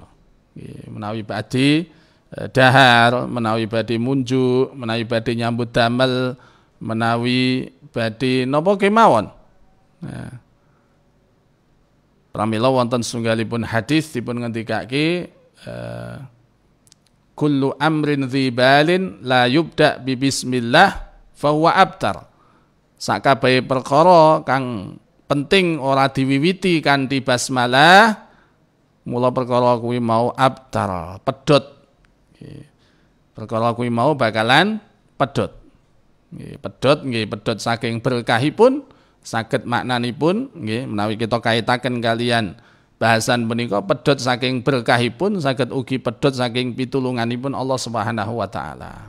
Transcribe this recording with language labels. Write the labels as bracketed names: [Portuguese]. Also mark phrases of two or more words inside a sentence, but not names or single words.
[Javanese] Menawi badhe dahar, menawi badhe munjuk, menawi badhe nyambut damel, menawi badhe napa kemawon. Pramila wonten sunggalipun hadis dipun ngendikake [Arabic] كل أمر ذي بال لا يبدأ ببسم الله فهو أبتر. [Javanese] Sakabehe perkara kang penting ora diwiwiti kanthi basmalah mula perkara kuwi mau abtar, pedhot. Perkara kuwi mau bakalan pedhot. Pedhot nggih pedhot saking berkahipun saged maknanipun nggih menawi kita kaitaken kalian bahasan menika pedhot saking berkahipun saged ugi pedhot saking pitulunganipun [Arabic] الله سبحانه وتعالى.